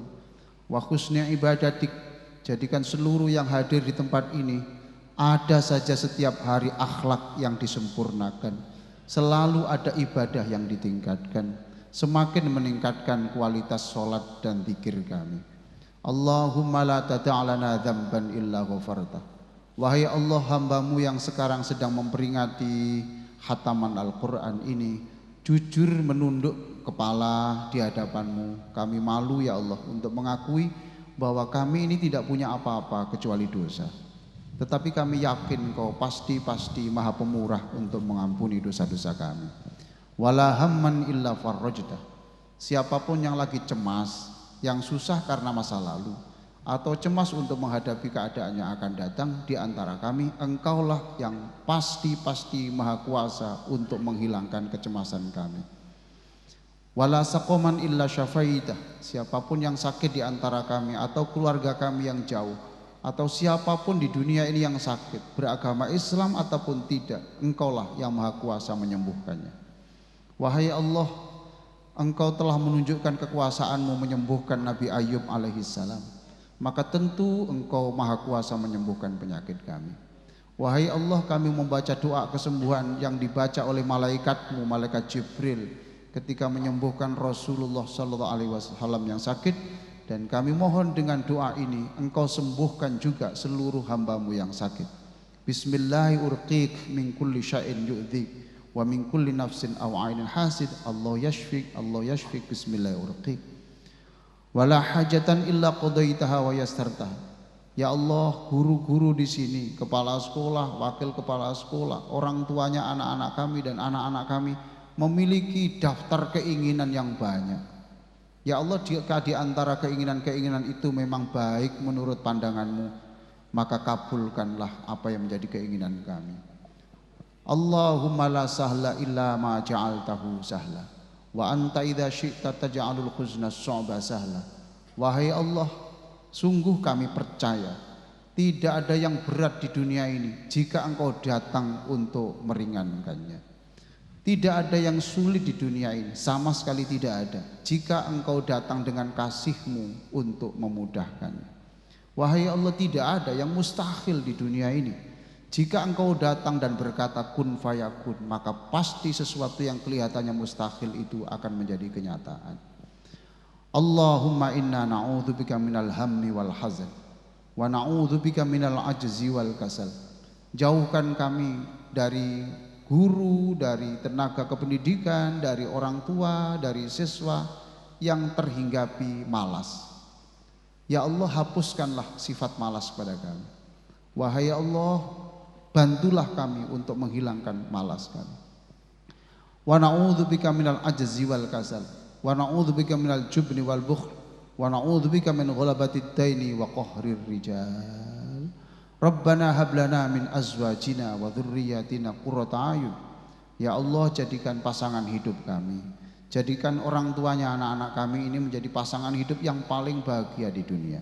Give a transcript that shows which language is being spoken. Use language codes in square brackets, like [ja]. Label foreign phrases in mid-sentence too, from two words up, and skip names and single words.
[ar] وحسن عبادتك, [id] jadikan seluruh yang hadir di tempat ini ada saja setiap hari akhlak yang disempurnakan. Selalu ada ibadah yang ditingkatkan, semakin meningkatkan kualitas sholat dan zikir kami. [ar] اللهم لا تدع لنا ذنبا إلا غفرته. [id] Wahai Allah, hambamu yang sekarang sedang memperingati khataman Al-Quran ini, jujur menunduk kepala di hadapanmu. Kami malu ya Allah untuk mengakui bahwa kami ini tidak punya apa-apa kecuali dosa. Tetapi kami yakin Kau pasti maha pemurah untuk mengampuni dosa-dosa kami. [ar] ولا هما إلا فرجته. [id] Siapapun yang lagi cemas, yang susah karena masa lalu, atau cemas untuk menghadapi keadaan yang akan datang di antara kami, Engkaulah yang pasti maha kuasa untuk menghilangkan kecemasan kami. [ar] ولا سقما إلا شفيته. [id] Siapapun yang sakit di antara kami atau keluarga kami yang jauh, atau siapapun di dunia ini yang sakit, beragama Islam ataupun tidak, Engkaulah yang maha kuasa menyembuhkannya. Wahai Allah, Engkau telah menunjukkan kekuasaan-Mu menyembuhkan Nabi Ayub alaihissalam, maka tentu Engkau maha kuasa menyembuhkan penyakit kami. Wahai Allah, kami membaca doa kesembuhan yang dibaca oleh malaikat-Mu, malaikat Jibril, ketika menyembuhkan Rasulullah SAW yang sakit. Dan kami mohon dengan doa ini Engkau sembuhkan juga seluruh hamba-Mu yang sakit. [ar] بسم الله الرحمن الرحيم من كل شيء يؤذيك ومن كل نفس أو عين حاسد. الله يشفيك. بسم الله الرحمن الرحيم ولا حاجة إلا قضيتها ويسرتها. [id] Ya Allah, guru-guru di sini, kepala sekolah, wakil kepala sekolah, orang tuanya anak-anak kami dan anak-anak kami memiliki daftar keinginan yang banyak. Ya Allah, jika di antara keinginan-keinginan itu memang baik menurut pandangan-Mu, maka kabulkanlah apa yang menjadi keinginan kami. [ar] اللهم لا سهل إلا ما جعلته سهلا وأنت إذا شئت تجعل الحزن صعبا سهلا. [id] Wahai Allah, sungguh kami percaya tidak ada yang berat di dunia ini jika Engkau datang untuk meringankannya. Tidak ada yang sulit di dunia ini, sama sekali tidak ada. Jika engkau datang dengan kasih-Mu untuk memudahkannya. Wahai Allah, tidak ada yang mustahil di dunia ini. Jika engkau datang dan berkata [ar] كن فيكون, [id] maka pasti sesuatu yang kelihatannya mustahil itu akan menjadi kenyataan. [ar] اللهم إنا نعوذ بك من الهم والحزن ونعوذ بك من العجز والكسل. [id] Jauhkan kami dari guru, dari tenaga kependidikan, dari orang tua, dari siswa yang terhinggapi malas. Ya Allah, hapuskanlah sifat malas pada kami. Wahai Allah, bantulah kami untuk menghilangkan malas kami. [ar] ونعوذ بك من العجز والكسل ونعوذ بك من الجبن والبخل ونعوذ بك من غلبة الدين وقهر الرجال. ربنا هب لنا من أزواجنا وذرياتنا قرة أعين. [id] Ya Allah, jadikan pasangan hidup kami, jadikan orang tuanya anak-anak kami ini menjadi pasangan hidup yang paling bahagia di dunia.